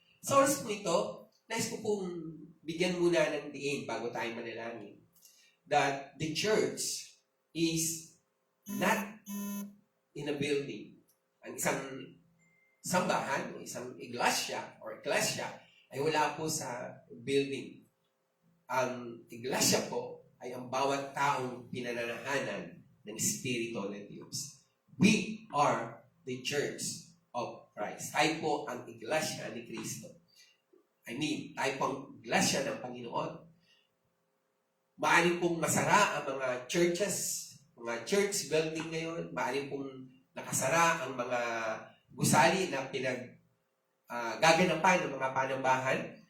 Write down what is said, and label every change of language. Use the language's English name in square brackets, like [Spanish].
[Filipino] Sa oras po ito, nais ko pong bigyan muna ng diin bago tayo manalangin [English] that the church is not in a building. [Filipino] Ang isang sambahan o isang iglesia ay wala po sa building. Ang iglesia po ay ang bawat taong pinananahanan ng Espiritu ng Diyos. [English] We are the Church of Christ. [Filipino] Tayo po ang iglesia ni Kristo. Tayo po ang iglesia ng Panginoon. Maaaring pong masara ang mga churches, mga church building ngayon. Maaaring pong nakasara ang mga gusali na gaganapan ng mga panambahan.